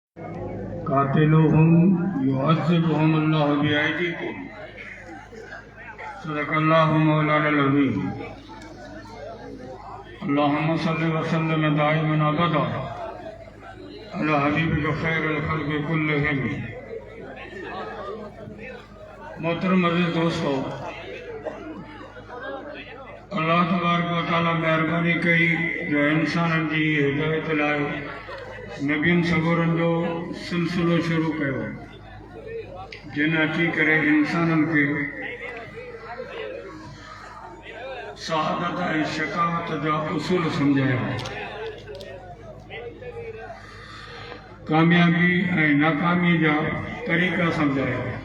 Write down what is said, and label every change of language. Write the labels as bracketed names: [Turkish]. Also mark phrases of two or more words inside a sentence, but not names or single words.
[Arabic] قاتلوهم يعذبهم الله بأيديكم صدق الله مولانا العظيم. اللهم صل وسلم دائما أبدا على حبيبك خير الخلق كلهم. [Urdu] محترم عزیز دوستوں, [Arabic] الله تبارك وتعالى [Sindhi] मेहरबानी कई जो इंसाननि जी हिदायत लाइ नबियनि सगोरनि जो सिलसिलो शुरू कयो, जिन अची करे इंसाननि खे सआदत ऐं शकावत जा उसूल सम्झाया, कामयाबी ऐं नाकामी जा तरीक़ा सम्झाया।